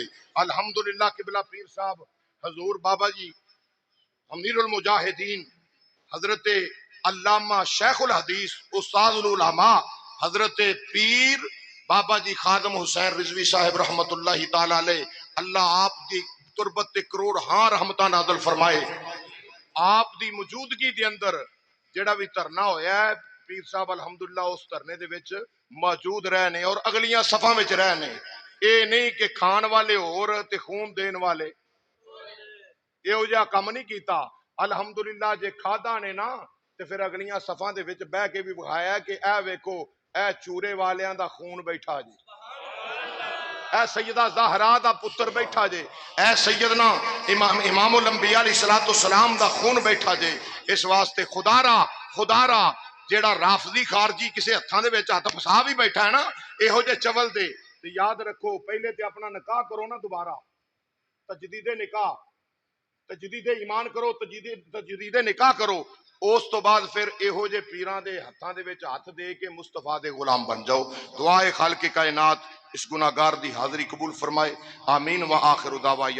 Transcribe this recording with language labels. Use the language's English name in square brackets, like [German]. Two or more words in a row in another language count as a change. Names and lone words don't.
[Punjabi] الحمدللہ قبلہ پیر صاحب حضور بابا جی امیر المجاہدین حضرت علامہ شیخ الحدیث استاد العلماء حضرت پیر بابا جی خادم حسین رضوی صاحب [Arabic] رحمت اللہ تعالی علیہ، [Punjabi] اللہ آپ دی تربت تے کروڑ ہاں رحمتہ نازل فرمائے. آپ دی موجودگی دے اندر جڑا بھی دھرنا ہویا ہے، پیر صاحب الحمدللہ اس دھرنے دے وچ موجود رہنے اور اگلیاں صفاں وچ رہنے. اے نہیں کہ کھان والے اور تے خون دین والے ایہو جہا کم نہیں کیتا. الحمدللہ جے کھادا نے نا تے پھر اگلیاں صفاں دے وچ بہ کے بھی بخایا کہ اے ویکھو اے چورے والیاں دا خون بیٹھا جی، اے سیدہ زہرا دا پتر بیٹھا جے، اے سیدنا امام الانبیاء [Arabic] علیہ السلام [Punjabi] دا خون بیٹھا جے. اس واسطے خدا را جیڑا رافضی خارجی کسے ہتھاں دے وچ ہاتھ پھسا بھی بیٹھا ہے نا ایہو جے چول دے، تے یاد رکھو پہلے تے اپنا نکاح کرو نا، دوبارہ تجدید نکاح، تجدید ایمان کرو، تجدید نکاح کرو. اس تو بعد پھر ایہو جے پیراں دے ہتھاں دے وچ ہاتھ دے کے مصطفیٰ دے غلام بن جاؤ. دعائے خالق کائنات اس گناہگار دی حاضری قبول فرمائے. [Arabic] آمین. و آخر دعوانا